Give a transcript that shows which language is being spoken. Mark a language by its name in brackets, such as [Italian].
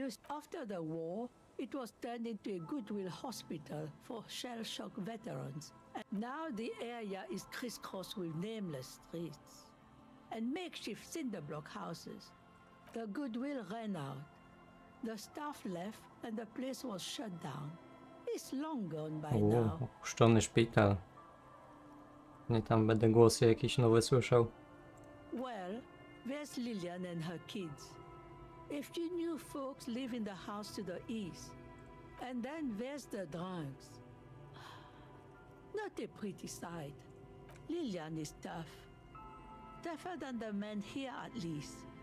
[English] After the war, it was turned into a goodwill hospital for shell-shock veterans. And now the area is crisscrossed with nameless streets and makeshift cinder block houses. The goodwill ran out. The staff left and the place was shut down. It's long gone by now. [Polish] Opuszczony szpital. Nie tam będę głosy jakieś nowe słyszał. [English] Well, there's Lillian and her kids. A few new folks live in the house to the east. And then there's the drunks. Not a pretty sight. Lillian is tough. Tougher than the men here at least.